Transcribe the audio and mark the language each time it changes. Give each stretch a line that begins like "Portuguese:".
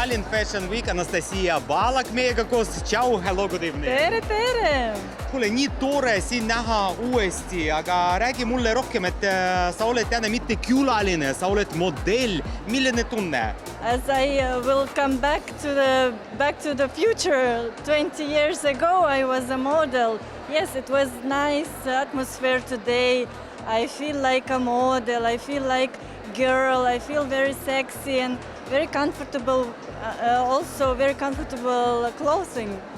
English: Fashion Week. Anastasia Balak
Estonian: meiega koos.
English: Ciao, hello, good evening.
Estonian: Tere! Kuule, nii tore siin näha uuesti, aga räägi mulle rohkem, et sa oled täna mitte külaline, sa oled modell. Milline tunne?
English: As I will come back to the future, 20 years ago I was a model. Yes, it was nice atmosphere today. I feel like a model, I feel like girl, I feel very sexy and very comfortable, also very comfortable clothing.